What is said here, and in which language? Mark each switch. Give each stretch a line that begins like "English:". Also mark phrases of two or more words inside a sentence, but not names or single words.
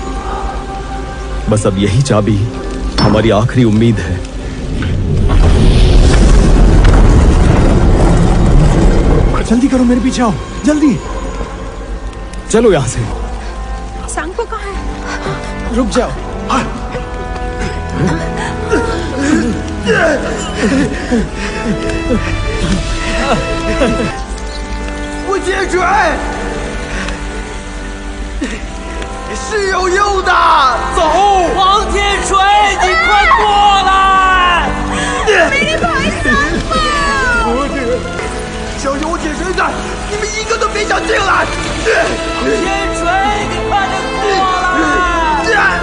Hindi: बस अब यही चाबी हमारी आखिरी उम्मीद है। जल्दी करो, मेरे पीछे आओ, जल्दी। चलो यहां से। सांगपो कहाँ है? रुक जाओ।
Chinese: 我接水，是有用的。走，王天水，你快过来！
Hindi: मेरे भाई सांगपो!
Chinese: 小心我铁锤在，你们一个都别想进来。天水，你快点过来！